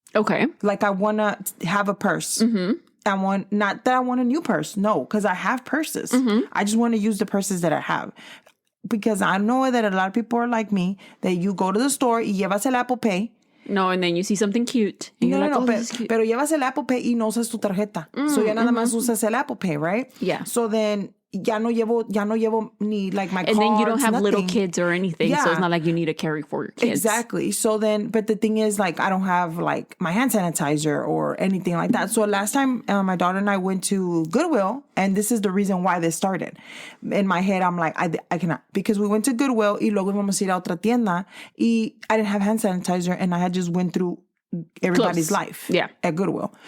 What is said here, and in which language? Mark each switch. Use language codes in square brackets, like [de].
[en] Okay. Like I want to have a purse. Not that I want a new purse. No, because I have purses. I just want to use the purses that I have. Because I know that a lot of people are like me, that you go to the store [es] y llevas el Apple Pay. [en] No, and then you see something cute. And [es] pero llevas el Apple Pay y no usas tu tarjeta. So ya nada más usas el Apple Pay, right? [en] Yeah. So then [es] ya no llevo ni [en] like my cards, and then you don't have nothing. Little kids or anything, so it's not like you need to carry for your kids. Exactly. So then, but the thing is, like, I don't have like my hand sanitizer or anything like that. So last time, my daughter and I went to Goodwill, and this is the reason why this started. In my head, I'm like, I cannot, because we went to Goodwill [es] y luego íbamos a ir a otra tienda y [en] I didn't have hand sanitizer, and I had just went through everybody's life at Goodwill.